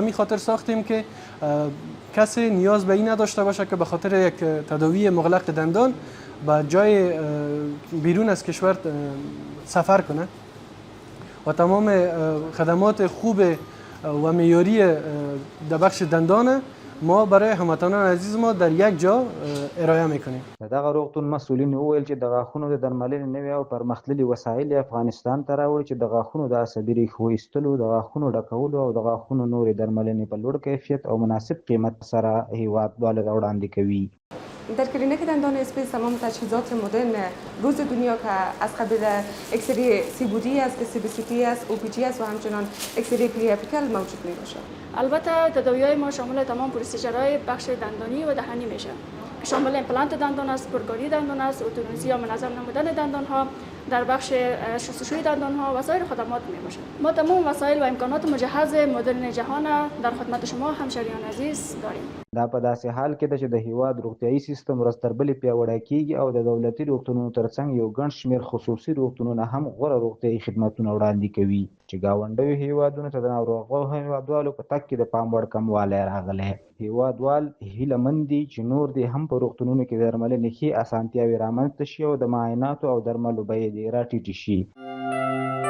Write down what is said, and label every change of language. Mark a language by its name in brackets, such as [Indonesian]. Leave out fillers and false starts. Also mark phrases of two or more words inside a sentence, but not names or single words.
[Persian] می خاطر ساختیم که کسی نیاز به این نداشته باشه که به خاطر یک تداوی مغلق دندان به جای بیرون از کشور سفر کنه و تمام خدمات خوب و معیاری در بخش دندان ما برای هموطنان عزیز ما در یک جا ارائه میکنیم. [Pashto] د دغه روغتون مسؤلین وویل چې د غاښونو د درملنې نوې او پرمختللي وسایل افغانستان ته راوړي چې د غاښونو د عصبي ریښو ایستلو، د غاښونو ډکولو او د غاښونو نورې درملنې په لوړ کیفیت او مناسب قیمت سره هیوادوالو ته وړاندې کوي. [Persian] در کلینیک دندان اسپیس تمام تجهیزات مدرن روز دنیا که از قبیل اکسری CBD است، CBCT است، OPG است و همچنان اکسری پریاپیکال موجود می باشد. البته تداوی‌های ما شامل تمام پروسیجرهای بخش دندانی و دهانی میشه که شامل ایمپلنت دندان است، پرکاری دندان است، ارتودنسی یا منظم نمودن دندان ها، در بخش شستشوی دندان ها و سایر خدمات می باشه. ما تمام وسایل و امکانات مجهز مدرن جهان در خدمت شما همشهریان عزیز داریم. [Pashto] دا په داسې حال کې ده چې د هیواد روغتیايي سیستم ورځ تر بلې پیاوړی کیږي او د دولتي روغتونونو ترڅنګ یو ګڼ شمېر خصوصي روغتونونه هم غوره روغتیايي خدمتونه وړاندې کوي چې ګاونډیو هیوادونو ته د ناروغو هیوادوالو په تګ کې د پام وړ کموالی راغلی. هیوادوال هیله مند دي چې نور دې هم په روغتونونو کې د درملنې ښې اسانتیاوې رامنځته شي او د معایناتو او درملو بیې دې راټیټې شي.